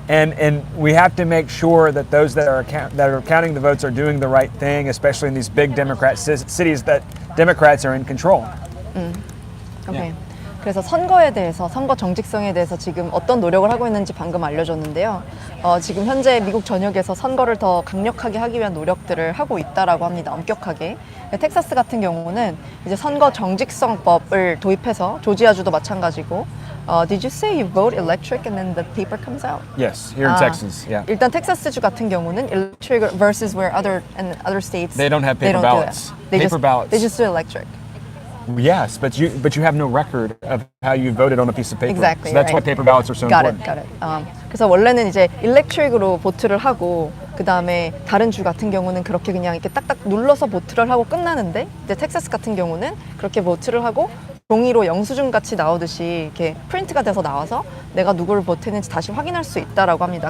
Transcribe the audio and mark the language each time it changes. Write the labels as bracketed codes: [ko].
[en] And we have to make sure that those that are counting the votes are doing the right thing, especially in these big Democrat cities that Democrats are in control. Okay. [ko] 그래서 선거에 대해서, 선거 정직성에 대해서 지금 어떤 노력을 하고 있는지 방금 알려줬는데요. 지금 현재 미국 전역에서 선거를 더 강력하게 하기 위한 노력들을 하고 있다라고 합니다. 엄격하게. 텍사스 같은 경우는 이제 선거 정직성법을 도입해서, 조지아주도 마찬가지고. [en] Did you say you vote electric and then the paper comes out? Yes, here in Texas. Yeah. [ko] 일단 텍사스주 같은 경우는 [en] electric versus where other states They don't have paper ballots. Paper ballots. They just do electric. Yes, but you have no record of how you voted on a piece of paper. Exactly. So that's why paper ballots are so important. Got it. [ko] 그래서 원래는 이제 일렉트릭으로 보트를 하고, 그 다음에 다른 주 같은 경우는 그렇게 그냥 이렇게 딱딱 눌러서 보트를 하고 끝나는데, 이제 텍사스 같은 경우는 그렇게 보트를 하고 종이로 영수증 같이 나오듯이 이렇게 프린트가 돼서 나와서 내가 누구를 보트했는지 다시 확인할 수 있다라고 합니다.